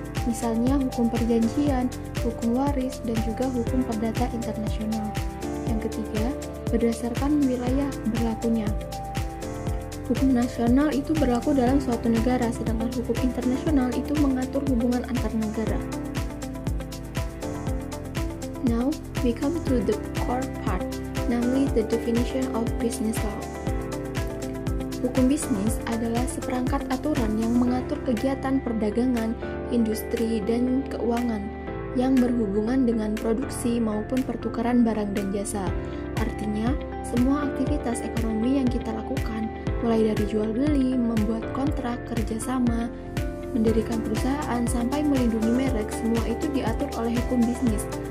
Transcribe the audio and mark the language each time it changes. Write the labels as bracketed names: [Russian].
[Indonesian] Misalnya hukum perjanjian, hukum waris, dan juga hukum perdata internasional. Yang ketiga, berdasarkan wilayah berlakunya. Hukum nasional itu berlaku dalam suatu negara, sedangkan hukum internasional itu mengatur hubungan antar negara. [English] Now, we come to the core part, namely the definition of business law. [Indonesian] Hukum bisnis adalah seperangkat aturan yang mengatur kegiatan perdagangan, industri, dan keuangan yang berhubungan dengan produksi maupun pertukaran barang dan jasa. Artinya, semua aktivitas ekonomi yang kita lakukan, mulai dari jual beli, membuat kontrak, kerjasama, mendirikan perusahaan, sampai melindungi merek, semua itu diatur oleh hukum bisnis.